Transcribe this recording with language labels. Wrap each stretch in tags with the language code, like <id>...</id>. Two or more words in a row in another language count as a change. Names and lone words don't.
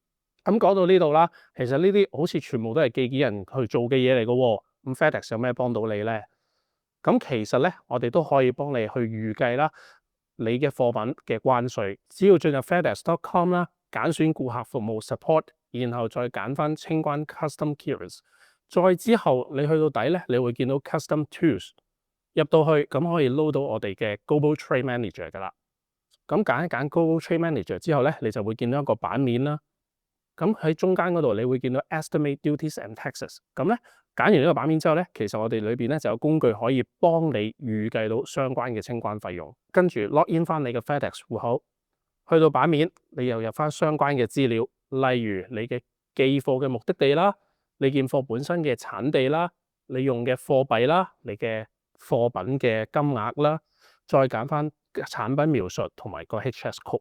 <yue>咁講到呢度啦，其實呢啲好似全部都係寄件人去做嘅嘢嚟嘅喎。咁 FedEx 有咩幫到你咧？咁其實咧，我哋都可以幫你去預計啦，你嘅貨品嘅關稅，只要進入 FedEx.com 啦，揀選顧客服務 support。然後再揀翻清關</yue> <en>custom carriers，</en> <yue>再之後你去到底咧，你會見到</yue> <en>custom tools</en> <yue>入到去，咁可以 load 到我哋嘅</yue> <en>global trade manager</en> <yue>噶啦。咁揀一揀</yue> <en>global trade manager</en> <yue>之後咧，你就會見到一個版面啦。咁喺中間嗰度，你會見到</yue> <en>estimate duties and taxes。</en> <yue>咁咧揀完呢個版面之後咧，其實我哋裏邊咧就有工具可以幫你預計到相關嘅清關費用。跟住</yue> <en>log in</en> <yue>翻你嘅 FedEx 戶口，去到版面你又入翻相關嘅資料。例如你嘅寄貨嘅目的地啦，你件貨本身嘅產地啦，你用嘅貨幣啦，你嘅貨品嘅金額啦，再揀翻產品描述同埋個</yue> <en>HS code。</en>